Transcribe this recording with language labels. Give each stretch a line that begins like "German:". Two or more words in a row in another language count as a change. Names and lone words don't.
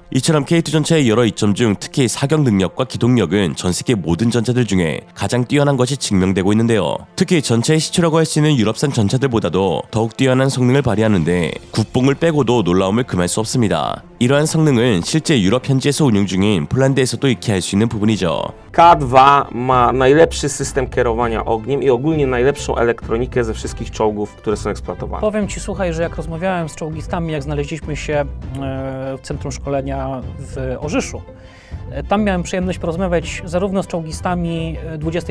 Korean: 이처럼 K2 전차의 여러 이점 중 특히 사격 능력과 기동력은 전 세계 모든 전차들 중에 가장 뛰어난 것이 증명되고 있는데요. 특히 전차의 시초라고 할 수 있는 유럽산 전차들보다도 더욱 뛰어난 성능을 발휘하는데 국뽕을 빼고도 놀라움을 금할 수 없습니다. 이러한 성능은 실제 유럽 현지에서 운용 중인 폴란드에서도 익히 알 수 있는 부분이죠.
Polish: K2 ma najlepszy system kierowania ogniem i ogólnie najlepszą elektronikę ze wszystkich czołgów, które są eksploatowane. Powiem Ci, słuchaj, że jak rozmawiałem z czołgistami, jak znaleźliśmy się w centrum szkolenia w Orzyszu, tam miałem przyjemność porozmawiać zarówno z czołgistami 20.